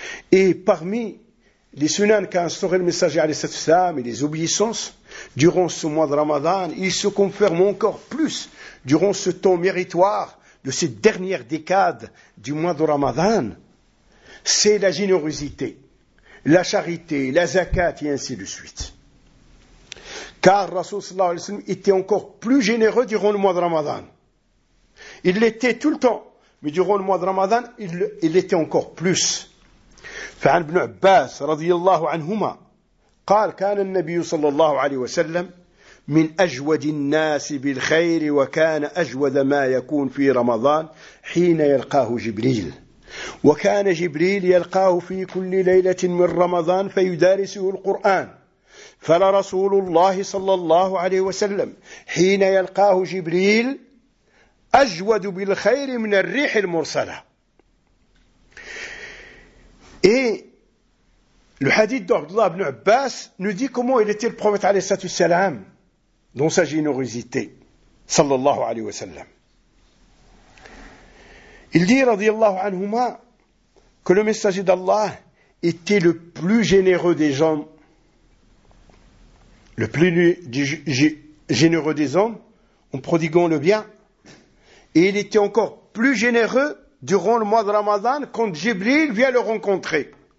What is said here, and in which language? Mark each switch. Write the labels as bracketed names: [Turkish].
[French] et parmi les sunan qu'a instauré le messager [Arabic] عليه الصلاة والسلام [French] et les obéissances durant ce mois de Ramadan, il se confirme encore plus durant ce temps méritoire de cette dernière décade du mois de Ramadan, c'est la générosité, la charité, la zakat et ainsi de suite. Car Rasoul sallallahu alayhi wa sallam était encore plus généreux durant le mois de Ramadan. Il l'était tout le temps, mais durant le mois de Ramadan, il l'était encore plus. [Arabic] Fa'an ibn Abbas radiyallahu anhuma قال كان النبي صلى الله عليه وسلم من أجود الناس بالخير وكان أجود ما يكون في رمضان حين يلقاه جبريل وكان جبريل يلقاه في كل ليلة من رمضان فيدارسه القرآن فلرسول الله صلى الله عليه وسلم حين يلقاه جبريل أجود بالخير من الريح المرسلة [French] Le hadith d'Abdullah ibn Abbas nous dit comment il était le prophète alayhi salam dans sa générosité sallallahu alayhi wa sallam. Il dit radiyallahu anhuma que le messager d'Allah était le plus généreux des hommes, le plus généreux des hommes en prodiguant le bien, et il était encore plus généreux durant le mois de Ramadan quand Jibril vient le rencontrer.